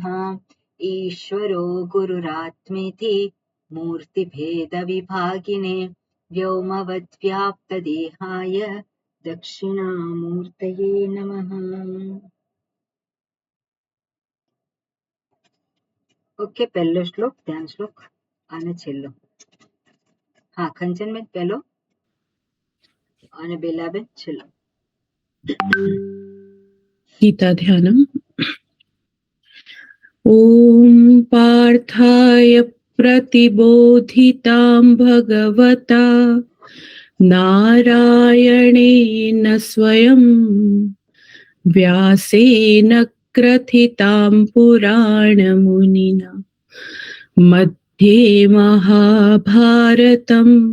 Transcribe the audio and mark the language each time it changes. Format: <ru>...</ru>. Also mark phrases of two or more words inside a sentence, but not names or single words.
<sa>ईश्वरो गुरुरात्मेति मूर्तिभेदविभागिने व्योमवद्व्याप्तदेहाय दक्षिणामूर्तये नमः।</sa> <gu>ઓકે, પહેલો શ્લોક ધ્યાન શ્લોક અને છેલ્લો. હા, કંચનબેન પહેલો અને બેલાબેન છેલ્લો.</gu> <sa>गीता ध्यानम्. ॐ पार्थाय प्रतिबोधितां भगवता नारायणेन स्वयं व्यासेन ग्रथितां पुराणमुनिना मध्ये महाभारतम्</sa>